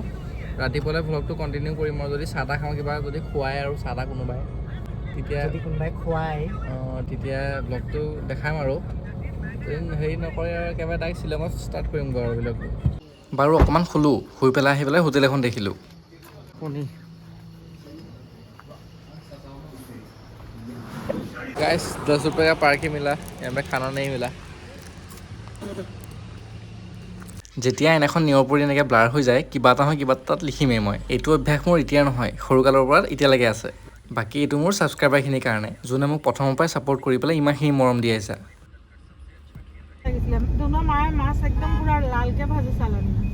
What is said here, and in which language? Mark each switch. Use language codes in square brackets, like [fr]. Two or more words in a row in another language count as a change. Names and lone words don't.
[as] ৰাতিপুৱালৈ ভ্লগটো কণ্টিনিউ কৰিম আৰু যদি চাহ তাহ খাওঁ, কিবা যদি খুৱাই আৰু চাহ তাহ কোনোবাই তেতিয়া ব্লগটো দেখাম আৰু হেৰি নকৰে আৰু একেবাৰে ডাইৰেক্ট শ্বিলঙত ষ্টাৰ্ট কৰিমগৈ আৰু ব্লগটো। বাৰু অকণমান শুলোঁ। শুই পেলাই আহি পেলাই হোটেল এখন দেখিলোঁ। [hi] गाइस 10 रुपये का पार्क ही मिला, यहाँ पे खाना नहीं मिला। [as] যেতিয়া এনেখন নিয়ৰপৰি এনেকৈ ব্লাৰ হৈ যায়, কিবা এটা নহয় কিবা তাত লিখিমেই মই। এইটো অভ্যাস মোৰ এতিয়াৰ নহয়, সৰুকালৰ পৰা এতিয়ালৈকে আছে। বাকী এইটো মোৰ ছাবস্ক্ৰাইবাৰখিনিৰ কাৰণে, যোনে মোক প্ৰথমৰ পৰাই ছাপোৰ্ট কৰি পেলাই ইমানখিনি মৰম দি আহিছে। মাছ একদম পুৰা লালকে ভাজি চালানি